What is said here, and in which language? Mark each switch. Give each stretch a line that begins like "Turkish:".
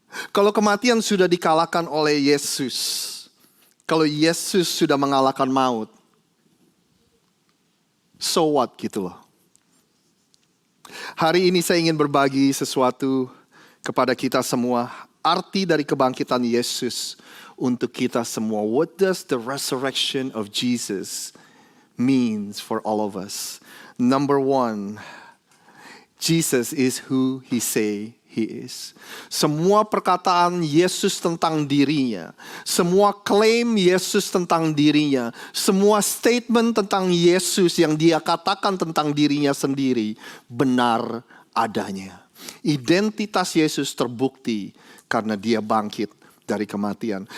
Indonesian: Kalau kematian sudah dikalahkan oleh Yesus, kalau Yesus sudah mengalahkan maut,
English: so what
Indonesian: gitu loh. Hari ini saya ingin berbagi sesuatu kepada kita semua. Arti dari kebangkitan Yesus untuk kita semua.
English: What does the resurrection of Jesus means for all of us? Number one, Jesus is who He say He is.
Indonesian: Semua perkataan Yesus tentang dirinya, semua klaim Yesus tentang dirinya, semua statement tentang Yesus yang Dia katakan tentang dirinya sendiri benar adanya. Identitas Yesus terbukti karena Dia bangkit dari kematian.